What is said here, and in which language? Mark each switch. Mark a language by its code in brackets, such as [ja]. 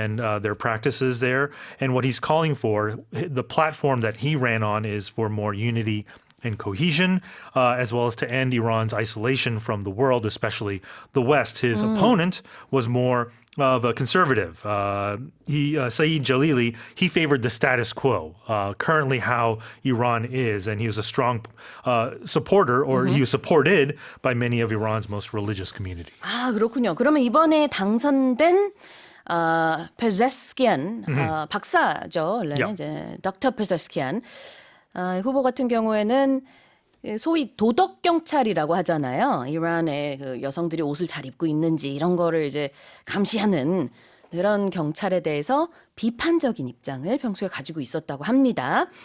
[en] and their practices there. And what he's calling for, the platform that he ran on, is for more unity and cohesion, as well as to end Iran's isolation from the world, especially the West. His opponent was more of a conservative. Saeed Jalili, he favored the status quo, currently how Iran is, and he was a strong supporter, or he was supported by many of Iran's most religious communities. [ko] 아, 그렇군요. 그러면 이번에 당선된 Pezeskian 박사죠. 원래는 [en] Yeah. [ko] 이제 Dr. Pezeskian 후보 같은 경우에는 소위 도덕 경찰이라고 하잖아요. 이란의 그 여성들이 옷을 잘 입고 있는지 이런 거를 이제 감시하는 그런 경찰에 대해서 비판적인 입장을 평소에 가지고 있었다고 합니다.